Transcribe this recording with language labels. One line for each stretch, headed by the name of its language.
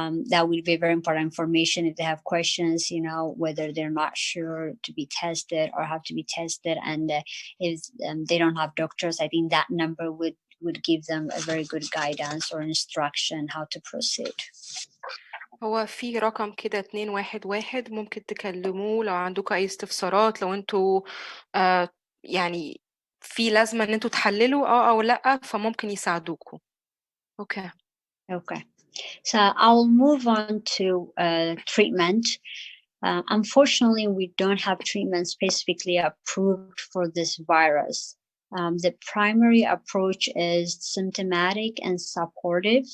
English: That will be very important information if they have questions, whether they're not sure to be tested or have to be tested. And if they don't have doctors, I think that number would give them a very good guidance or instruction how to proceed.
Arabic: هو في رقم كده 211 ممكن تكلموه لو عندكم أي استفسارات، لو انتوا يعني في لازمة إن انتوا تحللوا أو لأ، فممكن يساعدوكوا.
English: Okay. Okay. So I'll move on to treatment. Unfortunately, we don't have treatment specifically approved for this virus. The primary approach is symptomatic and supportive.